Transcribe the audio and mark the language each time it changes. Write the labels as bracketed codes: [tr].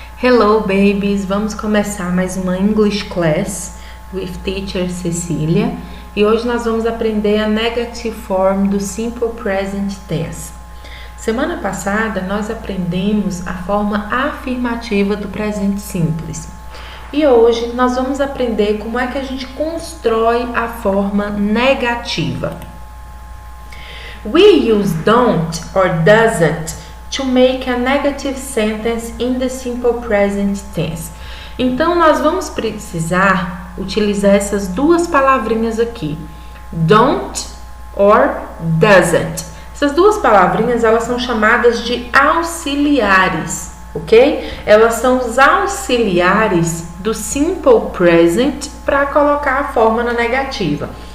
[en] Hello babies, [pt] vamos começar mais uma [en] English Class with Teacher [pt] Cecília e hoje nós vamos aprender a [en] negative form [pt] do Simple Present Tense. Semana passada nós aprendemos a forma afirmativa do presente simples e hoje nós vamos aprender como é que a gente constrói a forma negativa. [en] We use don't or doesn't to make a negative sentence in the simple present tense. [pt] Então, nós vamos precisar utilizar essas duas palavrinhas aqui, [en] don't or doesn't. [pt] Essas duas palavrinhas, elas são chamadas de auxiliares, ok? Elas são os auxiliares do simple present para colocar a forma na negativa.